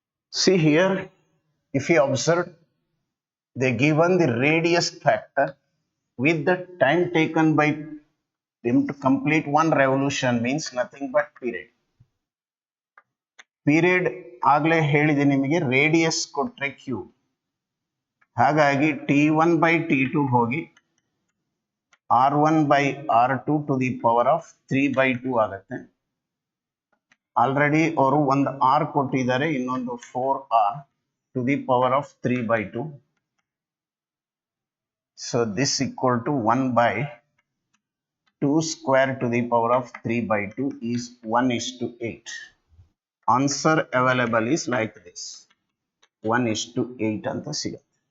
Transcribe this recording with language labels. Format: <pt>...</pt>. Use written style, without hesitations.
<en>See here, if you observe, they given the radius factor with the time taken by them to complete one revolution means nothing but period.</en> <kn>Period ಆಗಲೇ ಹೇಳಿದೆ ನಿಮಗೆ radius ಕೊಟ್ರೆ Q, ಹಾಗಾಗಿ T1/T2 ಹೋಗಿ R1/R2</kn> <en>to the power of 3/2</en> <kn>ಆಗುತ್ತೆ. Already ಅವರು ಒಂದು R ಕೊಟ್ಟಿದ್ದಾರೆ, ಇನ್ನೊಂದು 4R</kn> <en>to the power of 3/2. So this equal to 1/2 square to the power of 3/2 is 1:8. Answer available is like this, 1:8</en> <kn>ಅಂತ ಸಿಗುತ್ತೆ.</kn>